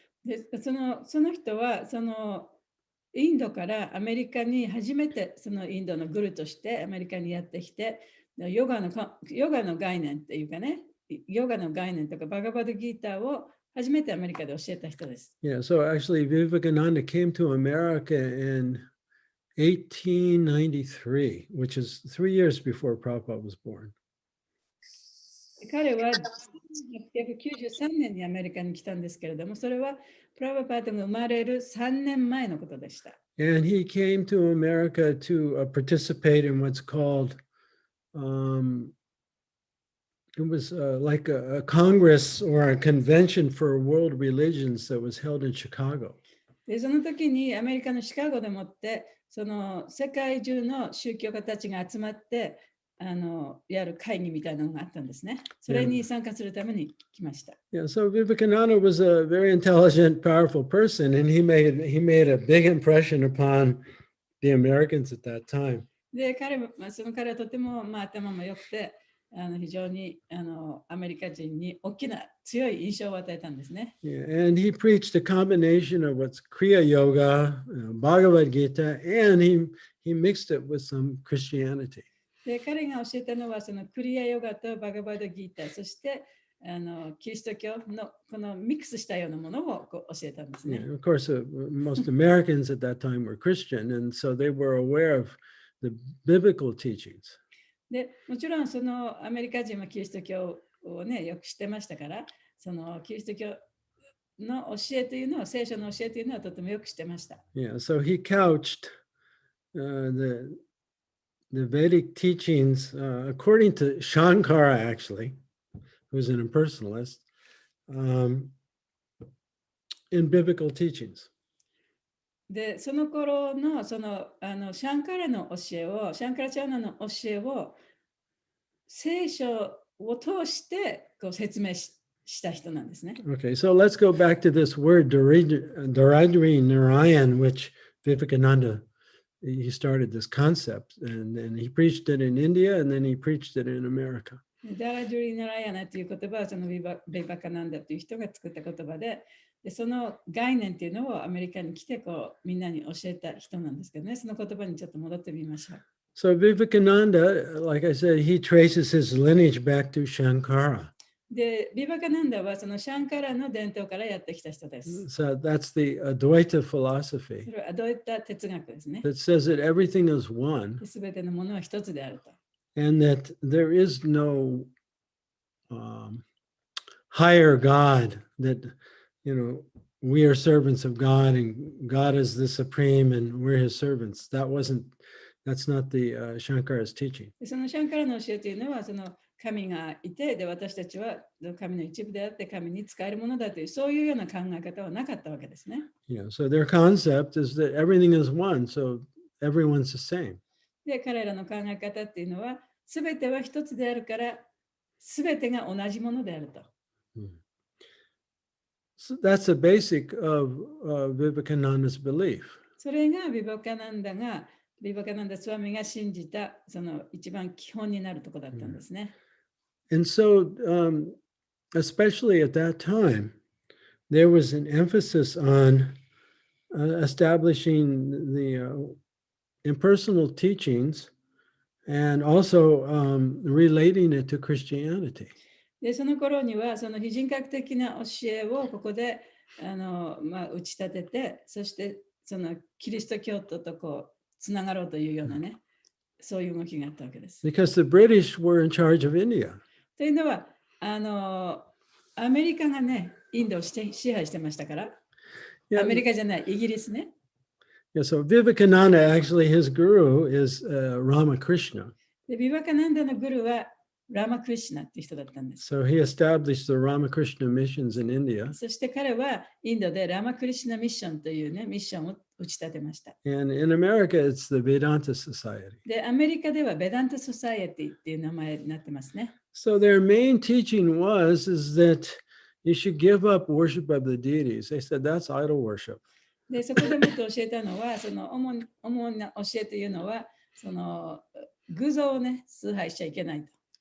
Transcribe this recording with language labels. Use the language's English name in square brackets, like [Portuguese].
[Japanese] で、その人はインドからアメリカに初めてそのインドのグルとしてアメリカにやってきて、ヨガの概念っていうかね、ヨガの概念とかバガバドギーターを初めてアメリカで教えた人です。 [English] Yeah, so actually Vivekananda came to America in 1893, which is 3 years before Prabhupada was born. [Japanese] 彼は1893年にアメリカに来たんですけれども、それはプラバパートが生まれる3年前のことでした。 [English] And he came to America to participate in what's called, it was like a Congress or a convention for world religions that was held in Chicago. [Japanese] で、その時にアメリカのシカゴでもってその世界中の宗教家たちが集まってやる会議みたいなのがあったんですね。それに参加するために来ました。 [English] Yeah, so Vivekananda was a very intelligent, powerful person, and he made a big impression upon the Americans at that time. [Japanese] で、その彼はとても頭も良くて、非常にアメリカ人に大きな強い印象を与えたんですね。 [English] Yeah, and he preached a combination of what's Kriya Yoga, Bhagavad Gita, and he mixed it with some Christianity. [Japanese] で、彼が教えたのはそのクリアヨガとバガバドギータ、そしてキリスト教のこのミックスしたようなものを教えたんですね。 [English] Yeah, of course, most Americans at that time were Christian, and so they were aware of the biblical teachings. [Japanese] で、もちろんそのアメリカ人はキリスト教をね、よく知ってましたから、そのキリスト教の教えというのは、聖書の教えというのはとてもよく知ってました。 [English] Yeah, so he couched the Vedic teachings, according to Shankara, actually, who's an impersonalist, in biblical teachings. [Japanese] で、その頃のシャンカラの教えを、シャンカラチャーナの教えを聖書を通してこう説明した人なんですね。 [English] Okay, so let's go back to this word Daridri Narayan, which Vivekananda, he started this concept, and he preached it in India, and then he preached it in America. [Japanese] ダラジュリナラヤナという言葉はそのビバカナンダという人が作った言葉で、その概念っていうのをアメリカに来てこうみんなに教えた人なんですけどね、その言葉にちょっと戻ってみましょう。 [English] So Vivekananda, like I said, he traces his lineage back to Shankara. [Japanese] で、ビバカナンダはそのシャンカラの伝統からやってきた人です。 [English] So that's the Advaita philosophy [Japanese] それはどういった哲学ですね。 [English] that says that everything is one [Japanese] すべてのものは一つであると。 [English] and that there is no higher God, that, you know, we are servants of God and God is the supreme and we're his servants. That's not the Shankara's teaching. [Japanese] でそのシャンカラの教えというのはその神がいて、で私たちは神の一部であって神に使えるものだというそういうような考え方はなかったわけですね。 [English] Yeah, so their concept is that everything is one, so everyone's the same. [Japanese] で彼らの考え方っていうのはすべては一つであるからすべてが同じものであると。 [English] So that's the basic of Vivekananda's belief. [Japanese] それがビバカナンダスワミが信じたその一番基本になるところだったんですね。 [English] And so, especially at that time, there was an emphasis on establishing the impersonal teachings and also relating it to Christianity. [Japanese] でその頃にはその非人格的な教えをここで打ち立てて、そしてそのキリスト教徒とこうつながろうというようなね、そういう動きがあったわけです。 [English] Because the British were in charge of India. [Japanese] というのはアメリカがね、インドを支配してましたから、アメリカじゃない、イギリスね。 [English] Yeah, so Vivekananda, actually, his guru is Ramakrishna. [Japanese] でビバカナンダのグルはラマクリシナっていう人だったんです。 [English] So he established the Ramakrishna missions in India. [Japanese] そして彼はインドでラマクリシナミッションというね、ミッションを打ち立てました。 [English] And in America, it's the Vedanta Society. [Japanese] で、アメリカではベダンタソサイエティっていう名前になってますね。 [English] So their main teaching is that you should give up worship of the deities. They said that's idol worship. [Japanese] で、そこでもっと教えたのは、その主な教えというのは、その偶像をね、崇拝しちゃいけないと。